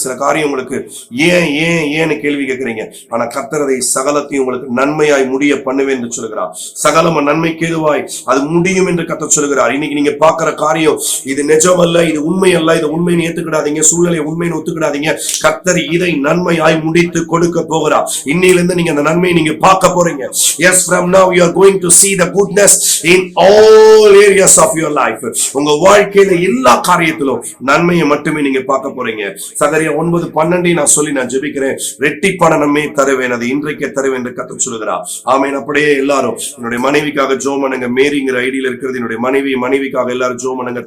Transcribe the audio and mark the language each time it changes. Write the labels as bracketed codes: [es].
[ta] சில காரியம் உங்களுக்கு ஏன்னு கேள்வி கேட்கிறீங்க. ஆனா கர்த்தர் அதை சகலத்தையும் உங்களுக்கு நன்மையாய் முடிய பண்ணுவேன் என்று சொல்கிறார். சகலம நன்மைக்கு எதுவாய் அது முடியும் என்று கர்த்தர் சொல்கிறார். இன்னைக்கு நீங்க பாக்குற காரியம் இது நிஜம் அல்ல, இது உண்மை அல்ல, இது உண்மைன்னு ஏத்துக்கிடாதீங்க, சூழ்நிலை உண்மைன்னு ஒத்துக்கிடாதீங்க. கர்த்தர் இதை நன்மையாய் முடித்து கொடுக்க போகிறார். இன்னையிலிருந்து நீங்க அந்த நன்மையை நீங்க பார்க்க போறீங்க. [en] Yes, from now you are going to see the goodness in all areas of your life. [ta] உங்க வாழ்க்கையில எல்லா காரியத்திலும் நன்மையை மட்டுமே நீங்க பார்க்க போறீங்க. சகரியா 9:12 நான் சொல்லி நான் ஜெபிக்கிறேன். ரெட்டிப்பான நன்மையை தருவேன், அது இன்றைக்கே தருவேன் என்று கர்த்தர் சொல்கிறார். ஆமென். அப்படியே எல்லாரும் என்னுடைய மனைவிக்காக ஜெபம் பண்ணுங்க. மேரிங்கிற ஐடியில இருக்கிறது என்னுடைய மனைவிக்காக எல்லாரும் ஜெபம் பண்ணுங்க.